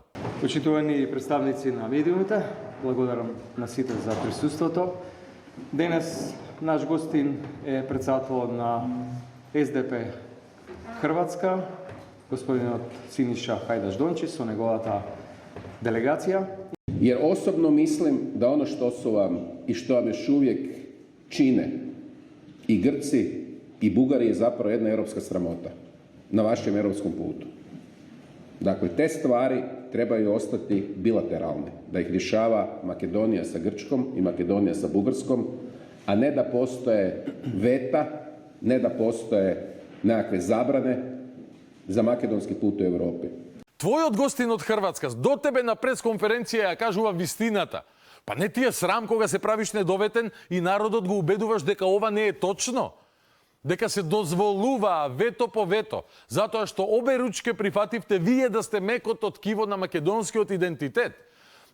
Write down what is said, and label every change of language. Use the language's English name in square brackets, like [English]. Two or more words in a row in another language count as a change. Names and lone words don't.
[Macedonian] Почитувани представници на медиумите, благодарам на сите за присуството. Денес наш гостин е председателот на СДП Хрватска, господинот Синиша Хајдаш-Дончич со неговата делегација. [Croatian] Jer osobno mislim da ono što su vam i što vam još uvijek čine i Grci i Bugari je zapravo jedna europska sramota na vašem europskom putu. Dakle, te stvari trebaju ostati bilateralne, da ih rješava Makedonija sa Grčkom i Makedonija sa Bugarskom, a ne da postoje veta, ne da postoje nekakve zabrane za makedonski put u Europi. [Macedonian] Твојот гостин од Хрватска до тебе на пресконференција ја кажува вистината. Па не ти е срам кога се правиш недоветен и народот го убедуваш дека ова не е точно? Дека се дозволува вето по вето, затоа што [Serbian] обе ручке [Macedonian] прифативте вие да сте мекото ткиво на македонскиот идентитет.